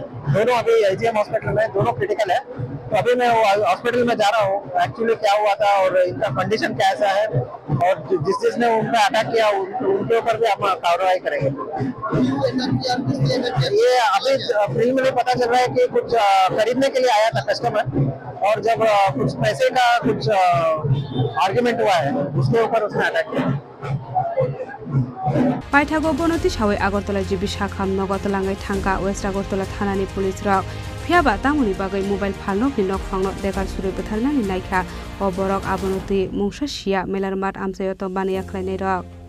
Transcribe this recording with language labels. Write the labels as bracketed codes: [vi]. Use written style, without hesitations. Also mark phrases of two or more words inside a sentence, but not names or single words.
[hi] दोनों अभी आईजीएम हॉस्पिटल में दोनों क्रिटिकल है। तो अभी मैं हॉस्पिटल में जा रहा हूँ, एक्चुअली क्या हुआ था और इनका कंडीशन कैसा है और जिसने उनका अटैक किया उनके ऊपर भी हम कार्रवाई करेंगे। ये अभी प्रीलिमिनरी पता चल रहा है कि कुछ खरीदने के लिए आया था कस्टमर और जब कुछ पैसे का कुछ आर्ग्यूमेंट हुआ है उसके ऊपर उसने अटैक किया। [trk] पाइथागो बनति सावै आगरतला जिबि शाखाम नगतलाङै थांगा वेस्ट आगरतला थानानि पुलिस रक फियाबा तामुनि बागै मोबाइल फालनकनि नकफांनो देगार सुरै बोथारनानि नायखा अबरक आबनति मुंसा सिया मेलारमात आमसायत बानाया ख्लायनाय रक